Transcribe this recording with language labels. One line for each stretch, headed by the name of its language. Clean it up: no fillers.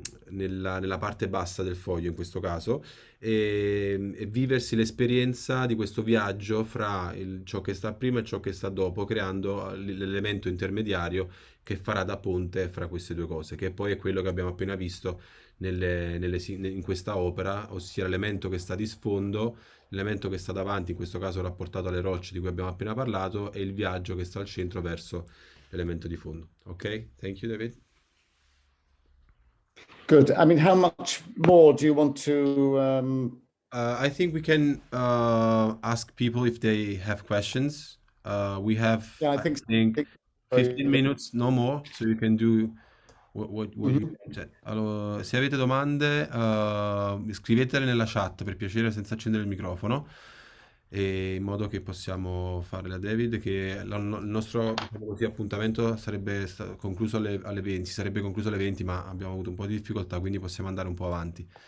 Italian: nella parte bassa del foglio in questo caso, e viversi l'esperienza di questo viaggio fra ciò che sta prima e ciò che sta dopo, creando l'elemento intermediario che farà da ponte fra queste due cose, che poi è quello che abbiamo appena visto in questa opera, ossia l'elemento che sta di sfondo, l'elemento che sta davanti, in questo caso rapportato alle rocce di cui abbiamo appena parlato, e il viaggio che sta al centro verso l'elemento di fondo.
English: Ok? Thank you, David. Good. I mean, how much more do you want to... I think we can ask people if they have questions. We have, Yeah, I think 15 minutes, no more, so you can do what you...
Italian: Allora, se avete domande, scrivetele nella chat per piacere, senza accendere il microfono, in modo che possiamo fare la David, che il nostro, diciamo così, appuntamento sarebbe concluso alle 20, sarebbe concluso alle 20, ma abbiamo avuto un po' di difficoltà, quindi possiamo andare un po' avanti.